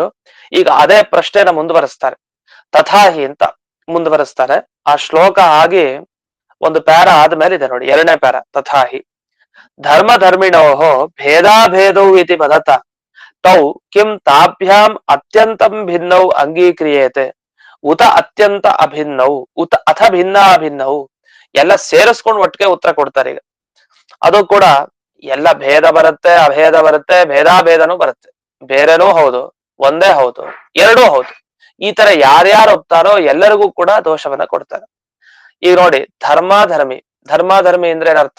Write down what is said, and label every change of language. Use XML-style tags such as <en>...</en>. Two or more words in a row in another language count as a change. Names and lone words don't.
<kn>ಈಗ ಅದೇ ಪ್ರಶ್ನೆನ ಮುಂದುವರಿಸ್ತಾರೆ. ತಥಾಹಿ ಅಂತ ಮುಂದುವರಿಸ್ತಾರೆ. ಆ ಶ್ಲೋಕ ಆಗಿ ಒಂದು ಪ್ಯಾರ ಆದ್ಮೇಲೆ ಇದೆ ನೋಡಿ, 2ನೇ ಪ್ಯಾರ ತಥಾಹಿ.</kn> <sa>ಧರ್ಮ ಧರ್ಮಿಣೋಃ ಭೇದಾಭೇದೌ ಇತಿ ವದತ ತೌ ಕಿಂ ತಾಭ್ಯಾಂ ಅತ್ಯಂತಂ ಭಿನ್ನೌ ಅಂಗೀಕ್ರಿಯೇತೆ ಉತ ಅತ್ಯಂತ ಅಭಿನ್ನೌ ಉತ ಅಥ ಭಿನ್ನ ಅಭಿನ್ನೌ.</sa> <kn>ಎಲ್ಲ ಸೇರಿಸ್ಕೊಂಡು ಒಟ್ಟಿಗೆ ಉತ್ತರ ಕೊಡ್ತಾರೆ. ಈಗ ಅದು ಕೂಡ ಎಲ್ಲ ಭೇದ ಬರುತ್ತೆ, ಅಭೇದ ಬರುತ್ತೆ, ಭೇದಾಭೇದನೂ ಬರುತ್ತೆ. ಬೇರೆನೂ ಹೌದು, ಒಂದೇ ಹೌದು, ಎರಡೂ ಹೌದು. ಈ ತರ ಯಾರ್ಯಾರು ಒಪ್ತಾರೋ ಎಲ್ಲರಿಗೂ ಕೂಡ ದೋಷವನ್ನ ಕೊಡ್ತಾರೆ. ಈಗ ನೋಡಿ, ಧರ್ಮಾಧರ್ಮಿ. ಧರ್ಮಾಧರ್ಮಿ ಅಂದ್ರೆ ಏನರ್ಥ?</kn>